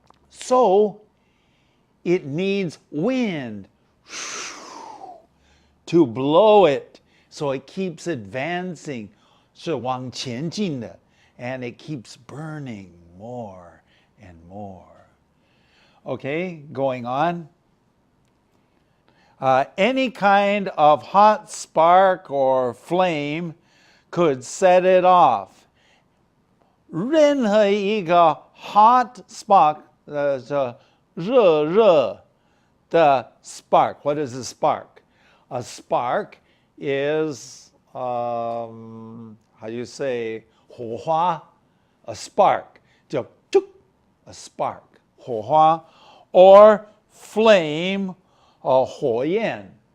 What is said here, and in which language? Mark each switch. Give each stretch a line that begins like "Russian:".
English: So it needs wind to blow it, so it keeps advancing,
Chinese: 是往前进的,
English: and it keeps burning more and more. Okay, going on. Any kind of hot spark or flame could set it off.
Chinese: 任何一个
English: hot spark,
Chinese: 热热的 spark.
English: What is a spark? A spark is, how do you say, 火花? A spark. 叫 a spark. 火花. Or flame, or 火焰.